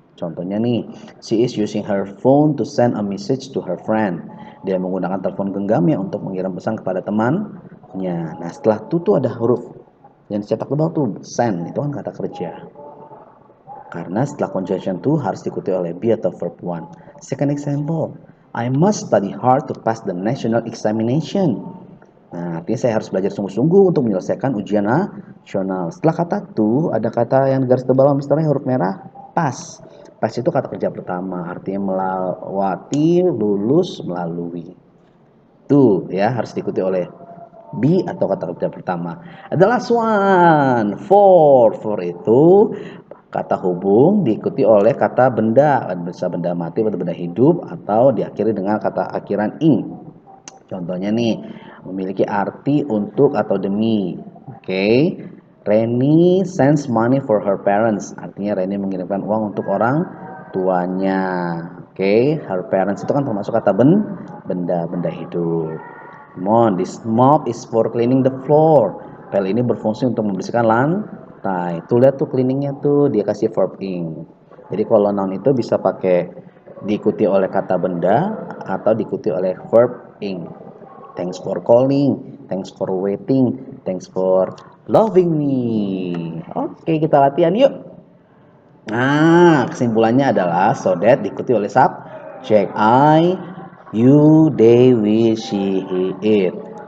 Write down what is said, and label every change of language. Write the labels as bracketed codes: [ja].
[id] Contohnya nih, [en] she is using her phone to send a message to her friend. [id] Dia menggunakan telepon genggamnya untuk mengirim pesan kepada temannya. Nah, setelah to tuh ada huruf yang dicetak tebal tuh send, itu kan kata kerja. Karena setelah conjunction to harus diikuti oleh be atau verb one. [en] Second example, I must study hard to pass the national examination. [id] Nah, artinya saya harus belajar sungguh-sungguh untuk menyelesaikan ujian nasional. Setelah kata to, ada kata yang garis tebal misalnya huruf merah, pass. Pass itu kata kerja pertama, artinya melewati, lulus, melalui. Tuh ya harus diikuti oleh be atau kata kerja pertama. The last one, for itu kata hubung diikuti oleh kata benda, bisa benda mati atau benda hidup atau diakhiri dengan kata akhiran ing. Contohnya nih, memiliki arti untuk atau demi. Oke. [en] Reni sends money for her parents. [id] Artinya Reni mengirimkan uang untuk orang tuanya. Oke, her parents itu kan termasuk kata benda hidup. [en] Come on, this mop is for cleaning the floor. [id] Pel ini berfungsi untuk membersihkan lantai. Tuh lihat tuh cleaningnya tuh dia kasih verb ing. Jadi kalau noun itu bisa pakai diikuti oleh kata benda atau diikuti oleh verb ing. [en] Thanks for calling, thanks for waiting, thanks for loving me. [id] Oke, kita latihan yuk. Nah, kesimpulannya adalah so that diikuti oleh subjek I, you, they, we, she, he, it.